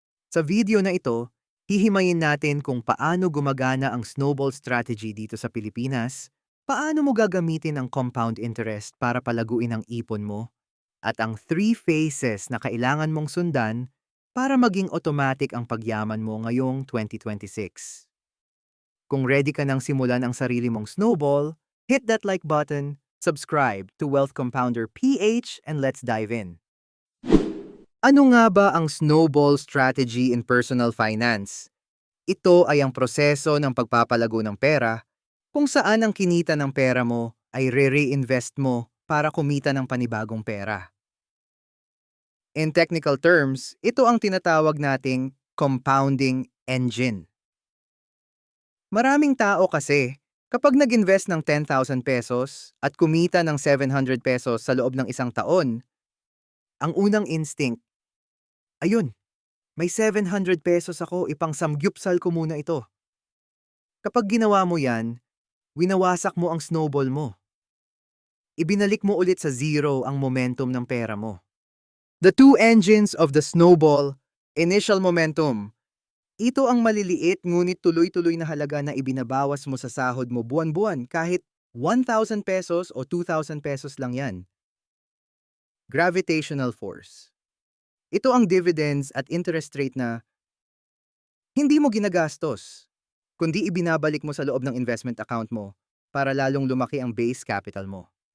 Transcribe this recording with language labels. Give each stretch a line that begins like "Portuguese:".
Filipino: Sa video na ito, hihimayin natin kung paano gumagana ang snowball strategy dito sa Pilipinas, paano mo gagamitin ang compound interest para palaguin ang ipon mo, at ang 3 phases na kailangan mong sundan para maging automatic ang pagyaman mo ngayong 2026. Kung ready ka nang simulan ang sarili mong snowball,
English: hit that like button, subscribe to Wealth Compounder PH, and let's dive in.
Filipino: Ano nga ba ang snowball strategy
English: in personal finance?
Filipino: Ito ay ang proseso ng pagpapalago ng pera kung saan ang kinita ng pera mo ay re-reinvest mo para kumita ng panibagong pera.
English: In technical terms,
Filipino: ito ang tinatawag nating compounding engine. Maraming tao kasi, kapag nag-invest ng 10,000 pesos at kumita ng 700 pesos sa loob ng isang taon, ang unang instinct, ayun, may 700 pesos ako, ipang samgyupsal ko muna ito. Kapag ginawa mo yan, winawasak mo ang snowball mo. Ibinalik mo ulit sa zero ang momentum ng pera mo.
English: The two engines of the snowball, initial momentum.
Filipino: Ito ang maliliit ngunit tuloy-tuloy na halaga na ibinabawas mo sa sahod mo buwan-buwan kahit 1,000 pesos o 2,000 pesos lang yan.
English: Gravitational force.
Filipino: Ito ang dividends at interest rate na hindi mo ginagastos, kundi ibinabalik mo sa loob ng investment account mo para lalong lumaki ang base capital mo.